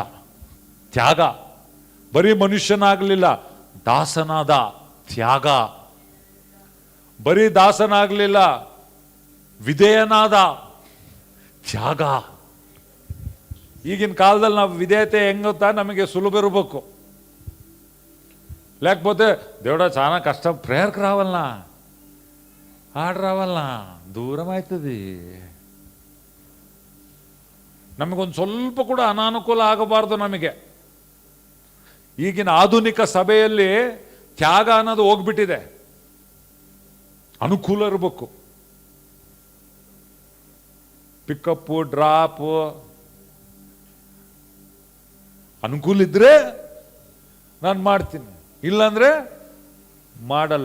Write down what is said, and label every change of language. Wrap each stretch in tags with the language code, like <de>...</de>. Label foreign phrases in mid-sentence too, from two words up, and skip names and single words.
<kn>ತ್ಯಾಗ. ಬರೀ ಮನುಷ್ಯನಾಗಲಿಲ್ಲ, ದಾಸನಾದ. ತ್ಯಾಗ. ಬರೀ ದಾಸನಾಗಲಿಲ್ಲ, ವಿಧೇಯನಾದ. ತ್ಯಾಗ. ಈಗಿನ ಕಾಲದಲ್ಲಿ ನಾವು ವಿಧೇಯತೆ ಹೆಂಗುತ್ತಾ ನಮಗೆ ಸುಲಭ ಇರಬೇಕು.</kn> <te>లేకపోతే దేవుడా చాలా కష్టం, ప్రేయర్కి రావాలనా, ఆడ రావాలనా, దూరం అవుతుంది.</te> <kn>ನಮಗೊಂದು ಸ್ವಲ್ಪ ಕೂಡ ಅನಾನುಕೂಲ ಆಗಬಾರ್ದು. ನಮಗೆ ಈಗಿನ ಆಧುನಿಕ ಸಭೆಯಲ್ಲಿ ತ್ಯಾಗ ಅನ್ನೋದು ಹೋಗ್ಬಿಟ್ಟಿದೆ. ಅನುಕೂಲ ಇರಬೇಕು. ಪಿಕಪ್ಪು, ಡ್ರಾಪು, ಅನುಕೂಲ ಇದ್ರೆ ನಾನು ಮಾಡ್ತೀನಿ, ಇಲ್ಲಾಂದ್ರೆ ಮಾಡಲ್ಲ.</kn>